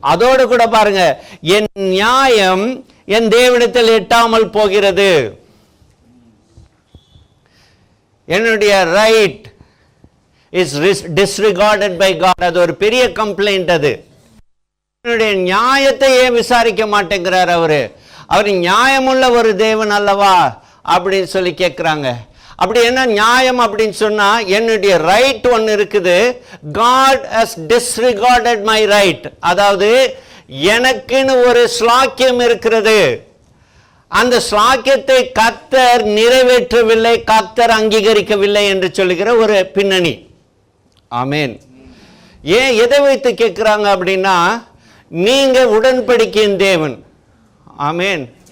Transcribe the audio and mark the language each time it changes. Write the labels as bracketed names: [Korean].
[Tamil] அதோடு கூட பாருங்க, என் நியாயம் என் தேவனிடத்தில் எட்டாமல் போகிறது, [English] என்னுடைய right is disregarded by God. [Tamil] அது ஒரு பெரிய கம்ப்ளைண்ட். அது என்னுடைய நியாயத்தை ஏன் விசாரிக்க மாட்டேங்கிறார் அவரு? அவர் நியாயமுள்ள ஒரு தேவன் அல்லவா அப்படின்னு சொல்லி கேட்குறாங்க. அப்படி என்ன நியாயம் அப்படின்னு சொன்னா, என்னுடைய ரைட் ஒன்று இருக்குது. [English] God has disregarded my right. [Tamil] அதாவது எனக்குன்னு ஒரு ஸ்லாக்கியம் இருக்கிறது, அந்த ஸ்லாக்கியத்தை கர்த்தர் நிறைவேற்றவில்லை, கர்த்தர் அங்கீகரிக்கவில்லை என்று சொல்லுகிற ஒரு பின்னணி. ஆமென். ஏன் எதை வைத்து கேட்குறாங்க அப்படின்னா, நீங்க உடன்படிக்கையின் தேவன். ஆமென்.